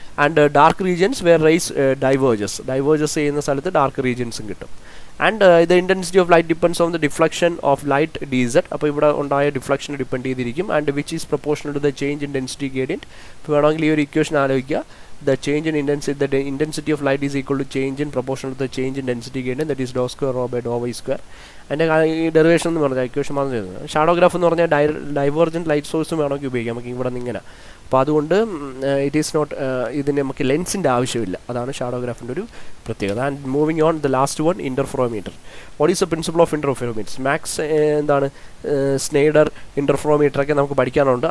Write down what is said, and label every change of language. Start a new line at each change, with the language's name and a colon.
Malayalam: And dark regions where raise diverges ചെയ്യുന്ന സ്ഥലത്ത് dark റീജിയൻസും കിട്ടും.
English: And the intensity of light depends on the deflection of light DZ.
Malayalam: അപ്പോൾ ഇവിടെ ഉണ്ടായ deflection depend ചെയ്തിരിക്കും.
English: And which is proportional to the change in density gradient.
Malayalam: ഇപ്പോൾ വേണമെങ്കിൽ ഈ ഒരു ഇക്വേഷൻ ആലോചിക്കുക.
English: The change in intensity of light is equal to change in proportion to the change in density gradient, that is dou square rho by dou y square.
Malayalam: അതിൻ്റെ ഈ derivation എന്ന് പറഞ്ഞാൽ equation മാത്രം ചെയ്യുന്നത്. ഷാഡോഗ്രാഫ് എന്ന് പറഞ്ഞാൽ ഡൈവേർജൻറ്റ് ലൈറ്റ് സോഴ്സും വേണമെങ്കിൽ ഉപയോഗിക്കാം നമുക്ക് ഇവിടെ നിന്ന് ഇങ്ങനെ. അപ്പോൾ അതുകൊണ്ട്
English: it is not,
Malayalam: ഇതിന് നമുക്ക് ലെൻസിൻ്റെ ആവശ്യമില്ല. അതാണ് ഷാഡോഗ്രാഫിൻ്റെ ഒരു പ്രത്യേകത.
English: And moving on the last one, interferometer. What is the principle of interferometer?
Malayalam: Max എന്താണ്, സ്നൈഡർ ഇൻ്റർഫെറോമീറ്ററൊക്കെ നമുക്ക് പഠിക്കാനുണ്ട്.